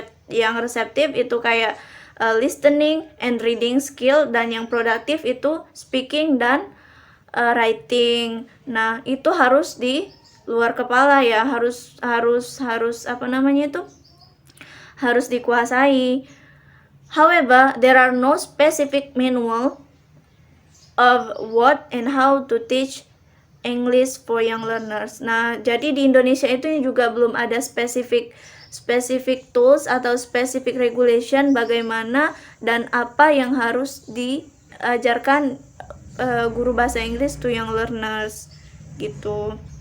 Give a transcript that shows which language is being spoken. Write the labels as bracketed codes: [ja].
[id] Yang receptive itu kayak [en] listening and reading skill, [id] dan yang produktif itu speaking dan writing. Nah, itu harus di luar kepala ya, harus apa namanya itu? Harus dikuasai. [en] However, there are no specific manual of what and how to teach English for young learners. [id] Nah, jadi di Indonesia itu juga belum ada specific tools atau specific regulation bagaimana dan apa yang harus diajarkan guru bahasa Inggris [en] to young learners [id] gitu.